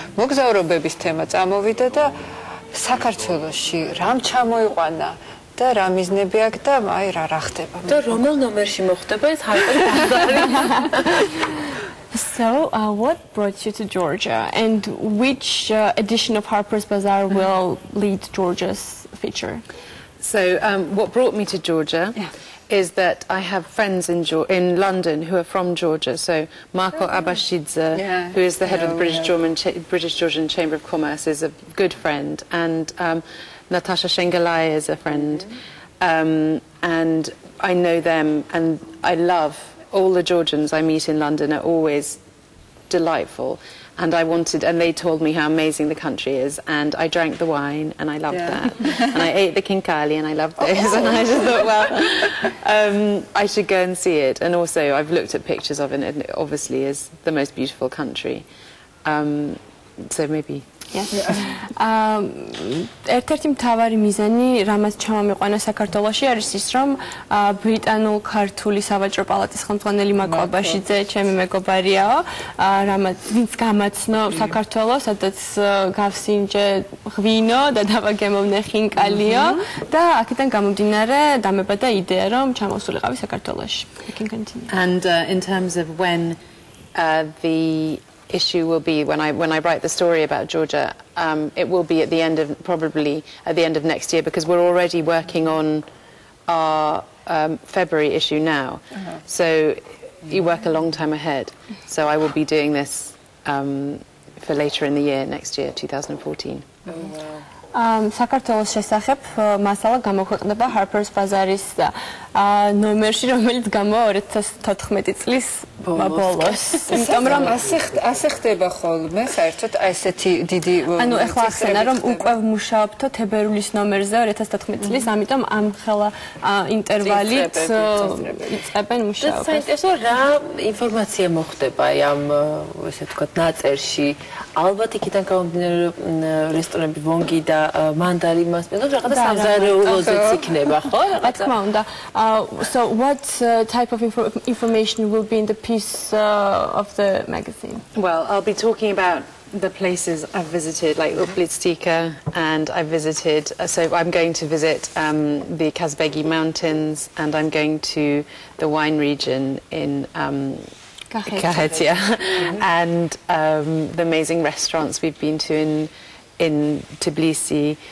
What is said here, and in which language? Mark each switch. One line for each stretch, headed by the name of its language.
Georgian: მოგზაურობების თემა წამოვიდა და საქართველოში რამ ჩამოიყვანა და რა მიზნები აქვს და აი რა ხდება. და რომელ ნომერში მოხდება ეს ჰარპერს ბაზარი?
English: So, what brought you to Georgia, and which edition of Harper's Bazaar will lead Georgia's feature? So, what brought me to Georgia is that I have friends in London who are from Georgia. So, Marco Abashidze, who is the head of the British Georgian Chamber of Commerce, is a good friend, and Natasha Shengalai is a friend, and I know them, and I love. All the Georgians I meet in London are always delightful, and they told me how amazing the country is, and I drank the wine, and I loved that, and I ate the kinkali, and I loved this, and I just thought, well, I should go and see it, and also I've looked at pictures of it, and it obviously is the most beautiful country, so maybe.
Georgian: ერთ-ერთი მთავარი მიზანი, რამაც ჩამომიყვანა საქართველოში, არის ის, რომ ბრიტანულ-ქართული სავაჭრო პალატის ხელმძღვანელი მაკო აბაშიძე, ჩემი მეგობარიაო, ვინც გამაცნო საქართველოს, სადაც გავსინჯე ღვინო და დავაგემოვნე ხინკალიო და აქედან გამომდინარე დამებადა იდეა, რომ ჩამოსულიყავი საქართველოში.
English: And in terms of when the issue will be, when I write the story about Georgia, it will be probably at the end of next year, because we're already working on our February issue now. So you work a long time ahead. So I will be doing this for later in the year, next year, 2014.
Georgian: საქართველოს შესახებ მასალა გამოქვეყნდება ჰარპერს ბაზარის ნომერში, რომელიც გამოვა 2014 წლის ბოლოს. იმიტომ რომ ასე ხდება ხოლმე, საერთოდ ესეთი დიდი ანუ ეხლა ახსენა, რომ უკვე ვმუშაობთ თებერვლის ნომერზე 2014 წლის, ამიტომ ამ ხელა ინტერვალით იწყებენ მუშაობას. საინტერესო რა ინფორმაცია მოხდება ამ ესე ვთქვათ ნაწერში. ალბათ იქიდან გამომდინარე რესტორნები ვონგი და მანდარი მასპინდობს რაღაცა სამზარეულოზეც იქნება, ხო? რა თქმა უნდა.
English: So what type of information will be in the piece of the magazine? Well, I'll be talking about the places I've visited, like Uplitstika, and I've visited, so I'm going to visit the Kazbegi Mountains, and I'm going to the wine region in Kahetia, and the amazing restaurants we've been to in Tbilisi.